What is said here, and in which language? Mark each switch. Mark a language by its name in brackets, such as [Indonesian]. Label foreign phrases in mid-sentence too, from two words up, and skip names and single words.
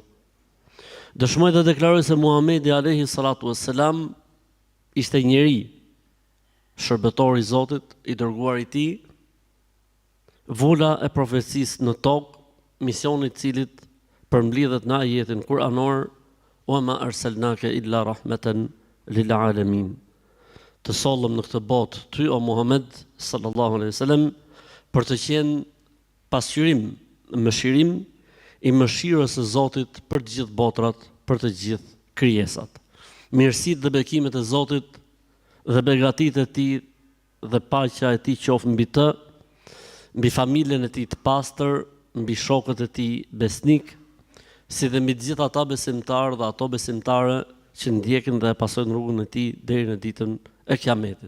[Albanian] Dëshmoj dhe deklaroj se Muhamedi [Arabic] عليه الصلاة والسلام [Albanian] ishte njeri, shërbetor I Zotit, I dërguar I Tij, vula e profecisë në tokë, misioni I cilit përmbledhet në ajetin kuranor: [Arabic] "وما أرسلناك إلا رحمة للعالمين." [Albanian] Të sollëm në këtë botë ty o Muhammed [Arabic] صلى الله عليه وسلم [Albanian] për të qenë pasqyrim, mëshirim I mëshirës së Zotit për të gjithë botrat, për të gjithë krijesat. Mirësitë dhe bekimet e Zotit dhe begatitë e Tij dhe paqja e Tij qoftë mbi të, mbi familjen e Tij të pastër, mbi shokët e Tij besnik, si dhe mbi të gjithë ata besimtarë dhe ato besimtare që ndjekin dhe pasojnë rrugën e Tij deri në ditën e Kiametit.